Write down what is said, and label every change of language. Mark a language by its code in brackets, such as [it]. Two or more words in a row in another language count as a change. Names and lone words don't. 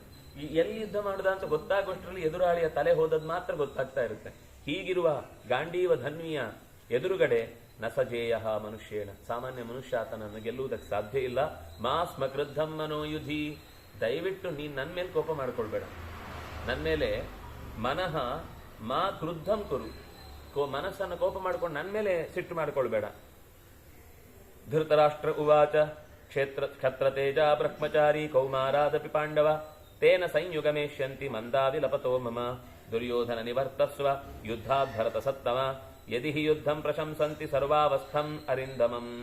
[kn] ಎಲ್ಲಿ ಯುದ್ಧ ಮಾಡುದ ಅಂತ ಗೊತ್ತಾಗುವಷ್ಟರಲ್ಲಿ ಎದುರಾಳಿಯ ತಲೆ ಹೋದದ್ ಮಾತ್ರ ಗೊತ್ತಾಗ್ತಾ ಇರುತ್ತೆ. ಹೀಗಿರುವ ಗಾಂಡೀವ ಧನ್ವಿಯ ಎದುರುಗಡೆ [sa] ನಸಜೇಯ ಮನುಷ್ಯೇಣ, [kn] ಸಾಮಾನ್ಯ ಮನುಷ್ಯ ಆತನನ್ನು ಗೆಲ್ಲುವುದಕ್ಕೆ ಸಾಧ್ಯ ಇಲ್ಲ. [sa] ಮಾ ಸ್ಮ ಕ್ರುದ್ಧಂ ಮನೋಯುಧಿ, [kn] ದಯವಿಟ್ಟು ನೀನ್ ನನ್ನ ಮೇಲೆ ಕೋಪ ಮಾಡ್ಕೊಳ್ಬೇಡ, ನನ್ನ ಮೇಲೆ [sa] ಮನಃ ಮಾ ಕ್ರುದ್ಧಂ ಕುರು, [kn] ಮನಸ್ಸನ್ನು ಕೋಪ ಮಾಡ್ಕೊಂಡು ನನ್ನ ಮೇಲೆ ಸಿಟ್ಟು ಮಾಡ್ಕೊಳ್ಬೇಡ. [sa] ಧೃತರಾಷ್ಟ್ರ ಉವಾಚ ಕ್ಷತ್ರ ತೇಜ ಬ್ರಹ್ಮಚಾರಿ ಕೌಮಾರಾದಪಿ ಪಾಂಡವ ತೇನ ಸಂಯುಗಮೇಷ್ಯಂತಿ ಮಂದಾವಿ ಲಪತೋ ಮಮ ದುರ್ಯೋಧನ ನಿವರ್ತಸ್ವ ಯುದ್ಧಾತ್ ಭರತ ಸತ್ತಮ ಯದಿ ಹಿ ಯುದ್ಧಂ ಪ್ರಶಂಸಂತಿ ಸರ್ವಾವಸ್ಥಂ ಅರಿಂದಮಂ.